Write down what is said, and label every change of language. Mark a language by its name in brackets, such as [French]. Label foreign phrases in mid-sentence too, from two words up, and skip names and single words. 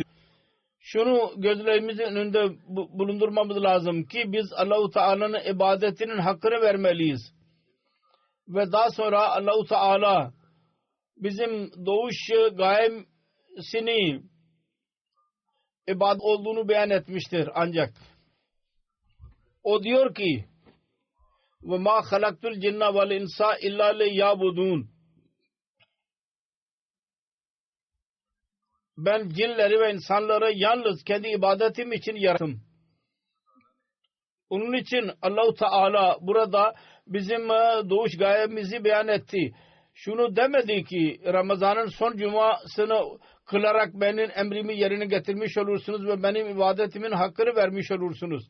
[Turkish] Şunu gözlerimizin önünde bulundurmamız lazım ki biz Allah-u Teala'nın ibadetinin hakkını vermeliyiz. Ve daha sonra Allah-u Teala bizim doğuş gayesini ibadet olduğunu beyan etmiştir ancak. O diyor ki [Arabic] وَمَا خَلَقْتُ الْجِنَّ وَالْاِنْسَ اِلَّا لِيَعْبُدُونَ [Turkish] Ben cinleri ve insanları yalnız kendi ibadetim için yarattım. Onun için Allah-u Teala burada bizim doğuş gayemizi beyan etti. Şunu demedi ki Ramazan'ın son cumasını kılarak benim emrimi yerine getirmiş olursunuz ve benim ibadetimin hakkını vermiş olursunuz.